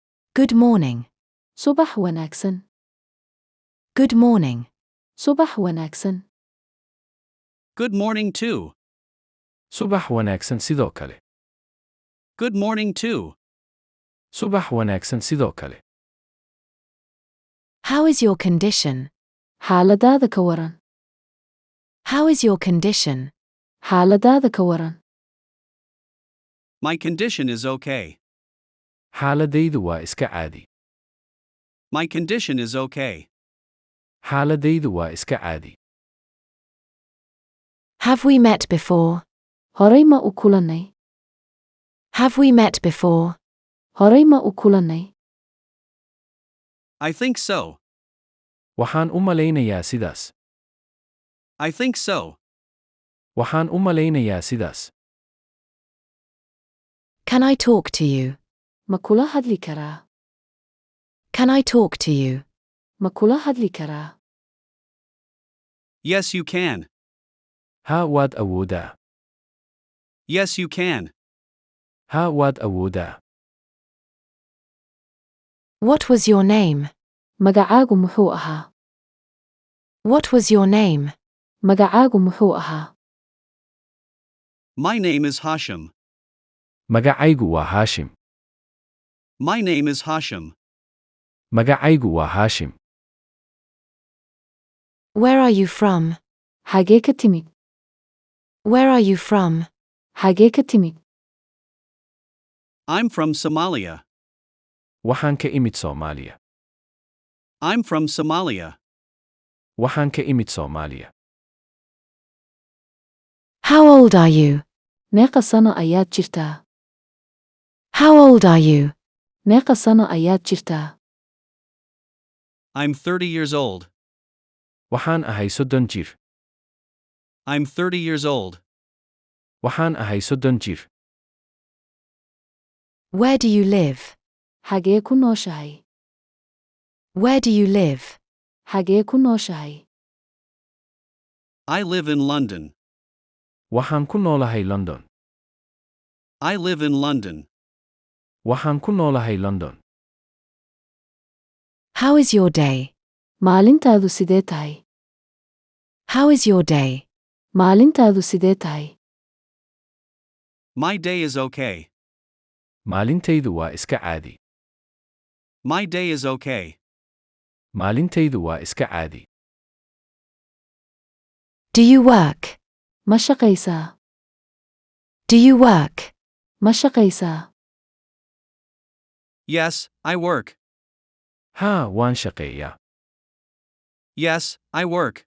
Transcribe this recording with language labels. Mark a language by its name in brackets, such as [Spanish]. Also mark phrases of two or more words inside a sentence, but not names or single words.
[English] Good morning. [Somali] صباح wanaagsan. [English] Good morning. [Somali] صباح wanaagsan. [English] Good morning too. [Somali] subax wanaagsan sidoo kale. [English] Good morning too. [Somali] subax wanaagsan sidoo kale. [English] How is your condition? [Somali] xaaladaada ka waran. [English] How is your condition? [Somali] xaaladaada ka waran. [English] My condition is okay. [Somali] xaaladaydu waa iska caadi. [English] My condition is okay. [Somali] xaaladaydu waa iska caadi. [English] Have we met before? [Somali] Horay ma u kulannay? [English] Have we met before? [Somali] Horay ma u kulannay? [English] I think so. [Somali] waxaan u malaynayaa sidaas. [English] I think so. [Somali] waxaan u malaynayaa sidaas. [English] Can I talk to you? [Somali] Ma kula hadli karaa? [English] Can I talk to you? [Somali] Ma kula hadli karaa? [English] Yes, you can. [Somali] haa waad awoodaa. [English] Yes, you can. [Somali] haa waad awoodaa. [English] What was your name? [Somali] Magacaagu muxuu ahaa? [English] What was your name? [Somali] Magacaagu muxuu ahaa? [English] My name is Hashim. [Somali] magacaygu waa haashim. [English] My name is Hashim. [Somali] magacaygu waa haashim. [English] Where are you from? [Somali] Xagee ka timid? [English] Where are you from? [Somali] Xagee ka timid? [English] I'm from Somalia. [Somali] waxaan ka imid Soomaaliya. [English] I'm from Somalia. [Somali] waxaan ka imid Soomaaliya. [English] How old are you? [Somali] Meeqa sano ayaad jirtaa? [English] How old are you? [Somali] Meeqa sano ayaad jirtaa? [English] I'm 30 years old. [Somali] waxaan ahay 30 jir. [English] I'm 30 years old. [Somali] waxaan ahay 30 jir. [English] Where do you live? [Somali] Xagee ku nooshahay? [English] Where do you live? [Somali] Xagee ku nooshahay? [English] I live in London. [Somali] waxaan ku noolahay London. [English] I live in London. [Somali] waxaan ku noolahay London. [English] How is your day? [Somali] Maalintaadu sidee tahay? [English] How is your day? [Somali] Maalintaadu sidee tahay? [English] My day is okay. [Somali] maalintaydu waa iska caadi. [English] My day is okay. [Somali] maalintaydu waa iska caadi. [English] Do you work? [Somali] Ma shaqaysaa? [English] Do you work? [Somali] Ma shaqaysaa? [English] Yes, I work. [Somali] haa waan shaqeeyaa. [English] Yes, I work.